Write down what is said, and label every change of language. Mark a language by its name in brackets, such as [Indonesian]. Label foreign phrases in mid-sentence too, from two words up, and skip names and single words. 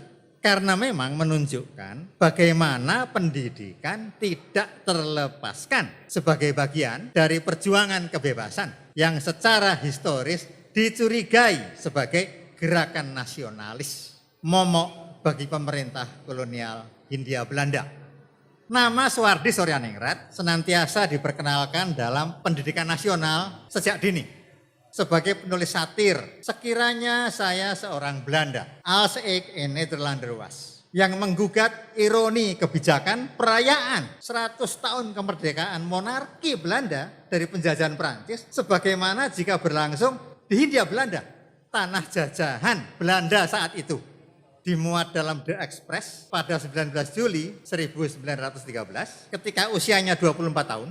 [Indonesian] Karena memang menunjukkan bagaimana pendidikan tidak terlepaskan sebagai bagian dari perjuangan kebebasan yang secara historis dicurigai sebagai gerakan nasionalis, momok bagi pemerintah kolonial Hindia Belanda. Nama Suwardi Suryaningrat senantiasa diperkenalkan dalam pendidikan nasional sejak dini. Sebagai penulis satir, sekiranya saya seorang Belanda, [Dutch] als ik in Nederlander was, [Indonesian] yang menggugat ironi kebijakan perayaan 100 tahun kemerdekaan monarki Belanda dari penjajahan Prancis, sebagaimana jika berlangsung di Hindia Belanda, tanah jajahan Belanda saat itu. Dimuat dalam The Express pada 19 Juli 1913 ketika usianya 24 tahun.